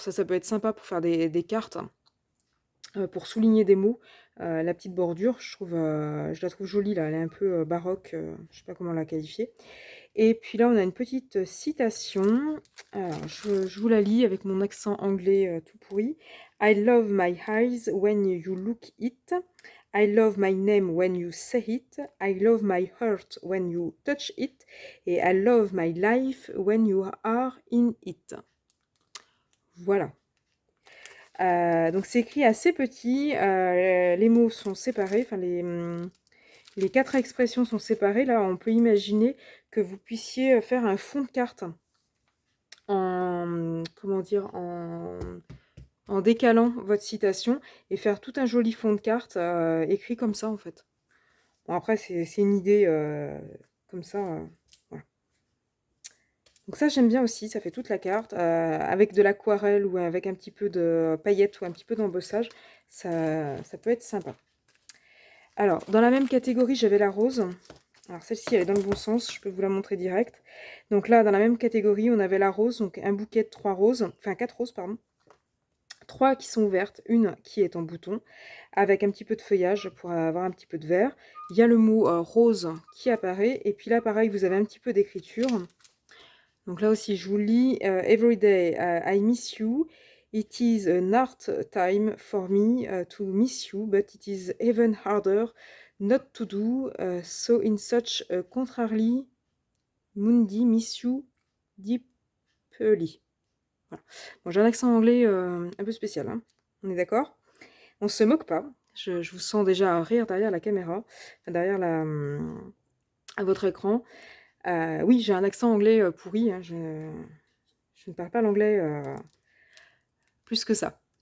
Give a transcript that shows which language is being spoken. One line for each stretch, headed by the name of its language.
French: Ça peut être sympa pour faire des cartes, pour souligner des mots. La petite bordure, je la trouve jolie là, elle est un peu baroque, je sais pas comment la qualifier. Et puis là, on a une petite citation. Alors, je vous la lis avec mon accent anglais tout pourri.
English: I love my eyes when you look it. I love my name when you say it. I love my heart when you touch it. Et I love my life when you are in it.
French: Voilà. Donc c'est écrit assez petit. Les mots sont séparés. Enfin, les 4 expressions sont séparées. Là, on peut imaginer que vous puissiez faire un fond de carte comment dire, en décalant votre citation et faire tout un joli fond de carte écrit comme ça en fait. Bon, après, c'est une idée comme ça. Voilà. Donc ça, j'aime bien aussi, ça fait toute la carte. Avec de l'aquarelle ou avec un petit peu de paillettes ou un petit peu d'embossage, ça peut être sympa. Alors, dans la même catégorie, j'avais la rose. Alors celle-ci, elle est dans le bon sens, je peux vous la montrer direct. Donc là, dans la même catégorie, on avait la rose, donc un bouquet de 3 roses, enfin 4 roses, pardon. 3 qui sont ouvertes, une qui est en bouton, avec un petit peu de feuillage pour avoir un petit peu de vert. Il y a le mot rose qui apparaît, et puis là, pareil, vous avez un petit peu d'écriture. Donc là aussi, je vous lis.
English: Every day I miss you. It is an hard time for me to miss you, but it is even harder not to do so in such a contrarily mundi miss you deeply.
French: Voilà. Bon, j'ai un accent anglais un peu spécial, hein. On est d'accord? On se moque pas. Je vous sens déjà rire derrière la caméra, derrière à votre écran. Oui, j'ai un accent anglais pourri, hein, je ne parle pas l'anglais plus que ça.